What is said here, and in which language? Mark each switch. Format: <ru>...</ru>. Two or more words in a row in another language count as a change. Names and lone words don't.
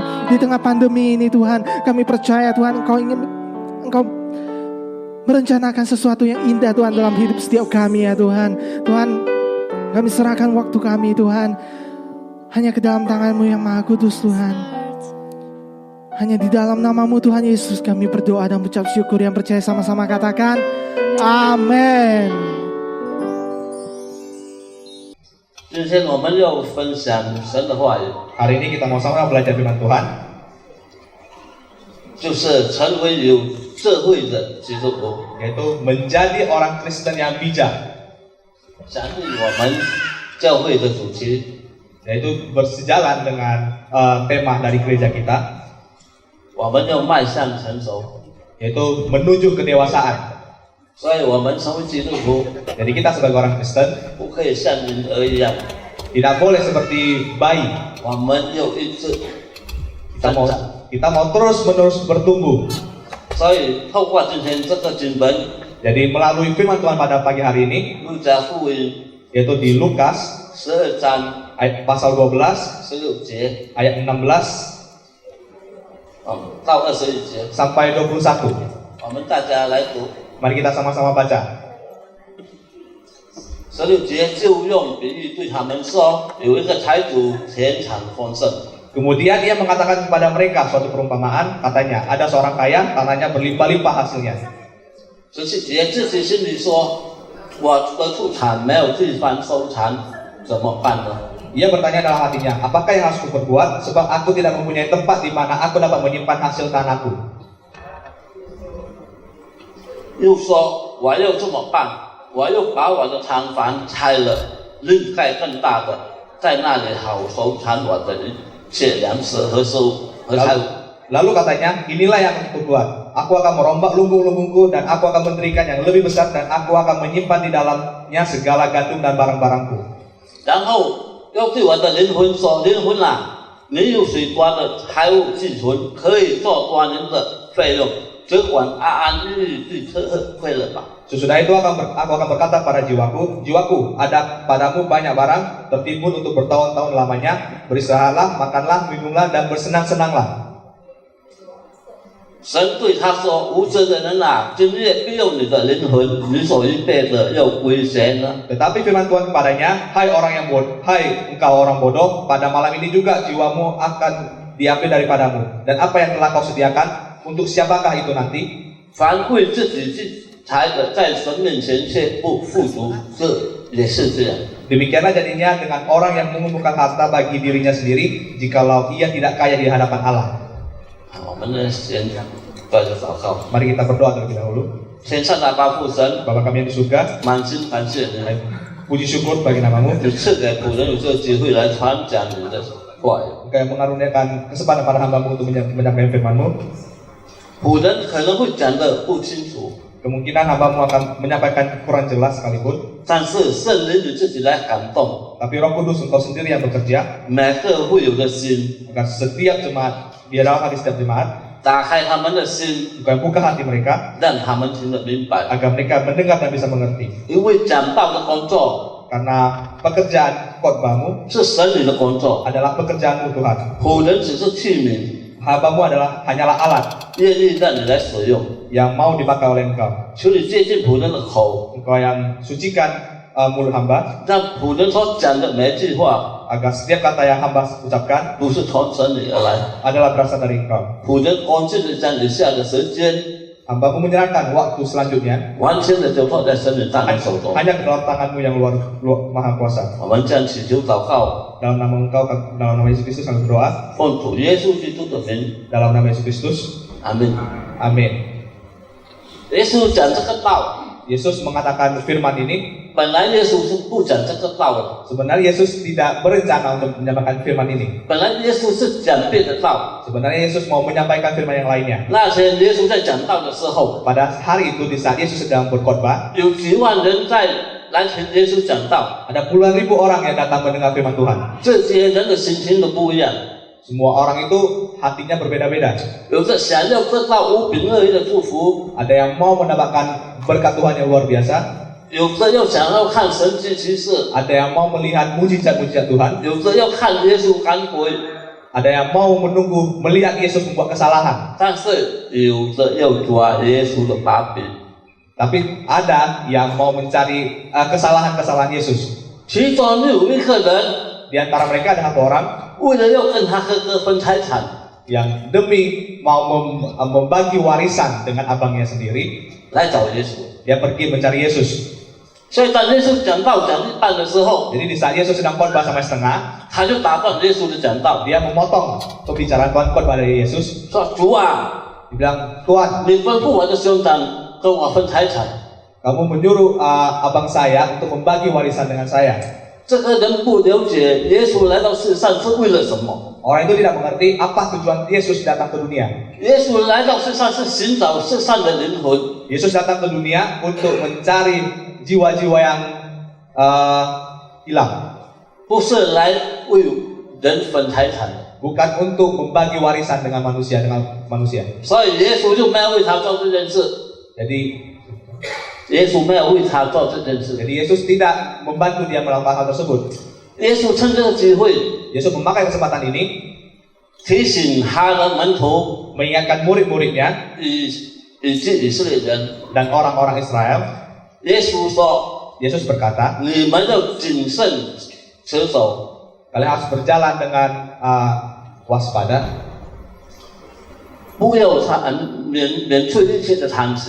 <id>Di tengah pandemi ini Tuhan, kami percaya Tuhan Engkau merencanakan sesuatu yang indah Tuhan dalam hidup setiap kami ya Tuhan. Tuhan, kami serahkan waktu kami Tuhan hanya ke dalam tangan-Mu yang Maha Kudus Tuhan. Hanya di dalam nama-Mu Tuhan Yesus kami berdoa dan ucap syukur. Yang percaya sama-sama katakan amin.</id> <zh>今天我们要分享神的话语，</zh> <id>Hari ini kita mau sama belajar firman Tuhan,</id> <zh>就是成为有智慧的基督徒。</zh> <id>yaitu menjadi orang Kristen yang bijak,</id> <zh>相信我们教会的主题，</zh> <id>yaitu bersejalan dengan tema dari gereja kita,</id> <zh>我们要迈向成熟。</zh> <id>yaitu menuju kedewasaan.</id> <zh>所以，我们成为基督徒，</zh> <id>Jadi kita sebagai orang Kristen</id> <zh>不可以像婴儿一样，</zh> <id>tidak boleh seperti bayi.</id> <zh>我们要一直</zh> <id>Kita</id> <zh>成</zh> <id>mau,</id> <zh>长。</zh> <id>kita mau terus-menerus bertumbuh.</id> <zh>所以，透过今天这个经文，</zh> <id>Jadi melalui firman Tuhan pada pagi hari ini,</id> <zh>路加福音</zh> <id>yaitu di Lukas</id> <zh>12章</zh> <id>ayat pasal 12</id> <zh>16 节</zh> <id>ayat 16</id> <zh>到21节，</zh> <id>sampai 21.</id> <zh>我们大家来读。</zh> <id>Mari kita sama-sama baca.</id> <zh>16 节就用比喻对他们说，有一个财主田产丰盛，</zh> <id>Kemudian ia mengatakan kepada mereka suatu perumpamaan, katanya, ada seorang kaya, tanahnya berlimpah-limpah hasilnya.</id> <zh>17 节自己心里说，我的出产没有地方收藏，怎么办呢？</zh> <id>Ia bertanya dalam hatinya, apakah yang harus kuperbuat? Sebab aku tidak mempunyai tempat di mana aku dapat menyimpan hasil tanahku.</id> <zh>又说我要这么办，我要把我的厂房拆了，另盖更大的，在那里好收藏我的一切粮食和财物。</zh> <id>Lalu katanya, inilah yang aku buat. Aku akan merombak lumbung-lumbungku dan aku akan mendirikan yang lebih besar dan aku akan menyimpan di dalamnya segala gandum dan barang-barangku.</id> <zh>然后要对我的灵魂说：灵魂啊，你有许多的财物寄存，可以做多年的费用，只管安安逸逸地快乐吧。</zh> <id>Sesudah itu aku akan berkata pada jiwaku, jiwaku, ada padamu banyak barang tertimbun untuk bertahun-tahun lamanya. Beristirahatlah, makanlah, minumlah dan bersenang-senanglah.</id> <zh>神对他说：“无知的人啊，今夜必用你的灵魂，你所预备的要归谁呢？”</zh> <id>Tetapi firman Tuhan kepadanya, hai orang yang bodoh, hai engkau orang bodoh, pada malam ini juga jiwamu akan diambil daripadamu. Dan apa yang telah kau sediakan, untuk siapakah itu nanti?</id> <zh>凡为自己积财的，在神面前却不富足，这也是这样。</zh> <id>Demikianlah jadinya dengan orang yang mengumpulkan harta bagi dirinya sendiri, jikalau ia tidak kaya di hadapan Allah.</id> <zh>我们呢，先带着祷告。</zh> <id>Mari kita berdoa terlebih dahulu.</id> <zh>天上的爸父神，</zh> <id>Bapa kami yang di surga,</id> <zh>满心感谢你，</zh> <id>puji syukur bagi namamu.</id> <zh>你赐给仆人有这个机会来传讲你的话语。</zh> <id>Engkau yang mengaruniakan kesempatan pada hambamu untuk menyampaikan firman-Mu.</id> <zh>仆人可能会讲得不清楚，</zh> <id>Kemungkinan hambamu akan menyampaikan kurang jelas sekalipun,</id> <zh>但是圣灵你自己来感动，</zh> <id>tapi Roh Kudus engkau sendiri yang bekerja</id> <zh>每个会友的心，</zh> <id>agar setiap jemaat, di dalam hati setiap jemaat,</id> <zh>打开他们的心，</zh> <id>engkau yang buka hati mereka</id> <zh>让他们听得明白。</zh> <id>agar mereka mendengar dan bisa mengerti.</id> <zh>因为讲道的工作</zh> <id>Karena pekerjaan khotbahmu</id> <zh>是神灵的工作，</zh> <id>adalah pekerjaanmu Tuhan.</id> <zh>仆人只是器皿，</zh> <id>Hambamu hanyalah alat</id> <zh>愿意让你来使用。</zh> <id>yang mau dipakai oleh engkau.</id> <zh>求你接近仆人的口，</zh> <id>Engkau yang sucikan mulut hamba</id> <zh>让仆人所讲的每一句话</zh> <id>agar setiap kata yang hamba ucapkan</id> <zh>不是从神里而来。</zh> <id>adalah berasal dari engkau.</id> <zh>仆人安静的将以下的时间，</zh> <id>Hambamu menyerahkan waktu selanjutnya</id> <zh>完全的交托在神的大能手中。</zh> <id>hanya ke dalam tanganmu yang luar maha kuasa.</id> <zh>我们将祈求祷告，</zh> <id>Dalam nama engkau, dalam nama Yesus Kristus kami berdoa.</id> <zh>奉主耶稣基督的名，</zh> <id>Dalam nama Yesus Kristus,</id> <zh>阿门。</zh> <id>amin.</id> <zh>耶稣讲这个道，</zh> <id>Yesus mengatakan firman ini.</id> <zh>本来耶稣是不讲这个道的，</zh> <id>Sebenarnya Yesus tidak berencana untuk menyampaikan firman ini.</id> <zh>本来耶稣是讲别的道。</zh> <id>Sebenarnya Yesus mau menyampaikan firman yang lainnya.</id> <zh>那天耶稣在讲道的时候，</zh> <id>Pada hari itu di saat Yesus sedang berkhotbah,</id> <zh>有几万人在来听耶稣讲道，</zh> <id>ada puluhan ribu orang yang datang mendengar firman Tuhan.</id> <zh>这些人的心情都不一样，</zh> <id>Semua orang itu hatinya berbeda-beda.</id> <zh>有的想要得到无比乐意的祝福，</zh> <id>Ada yang mau mendapatkan berkat Tuhan yang luar biasa.</id> <zh>有的又想要看神迹奇事，</zh> <id>Ada yang mau melihat mujizat-mujizat Tuhan.</id> <zh>有的要看耶稣赶鬼，</zh> <id>Ada yang mau menunggu melihat Yesus membuat kesalahan.</id> <zh>但是有的要抓耶稣的把柄。</zh> <id>Tapi ada yang mau mencari kesalahan-kesalahan Yesus.</id> <zh>其中有一个人，</zh> <id>Di antara mereka ada satu orang</id> <zh>为了要跟他哥哥分财产，</zh> <id>yang demi mau membagi warisan dengan abangnya sendiri,</id> <zh>来找耶稣。</zh> <id>dia pergi mencari Yesus.</id> <zh>所以当耶稣讲道讲一半的时候，</zh> <id>Jadi di saat Yesus sedang khotbah sampai setengah,</id> <zh>他就打断耶稣的讲道，</zh> <id>dia memotong pembicaraan khotbah dari Yesus.</id> <zh>说：“主啊，</zh> <id>Dibilang, Tuhan,</id> <zh>你吩咐我的兄长跟我分财产。</zh> <id>kamu menyuruh abang saya untuk membagi warisan dengan saya. ”</id> <zh>这个人不了解耶稣来到世上是为了什么。</zh> <id>Orang itu tidak mengerti apa tujuan Yesus datang ke dunia.</id> <zh>耶稣来到世上是寻找世上的灵魂，</zh> <id>Yesus datang ke dunia untuk mencari jiwa-jiwa yang hilang,</id> <zh>不是来为人分财产的。</zh> <id>bukan untuk membagi warisan dengan manusia.</id> <zh>所以耶稣就没有为他做这件事，</zh> <id>Jadi</id> <zh>耶稣没有为他做这件事。</zh> <id>Yesus tidak membantu dia melakukan hal tersebut.</id> <zh>耶稣趁这个机会</zh> <id>Yesus memakai kesempatan ini</id> <zh>提醒他的门徒</zh> <id>mengingatkan murid-muridnya</id> <zh>以及以色列人。</zh> <id>dan orang-orang Israel.</id> <zh>耶稣说</zh> <id>Yesus berkata,</id> <zh>你们要谨慎持守，</zh> <id>kalian harus berjalan dengan waspada,</id> <zh>不要免去一切的贪心。</zh>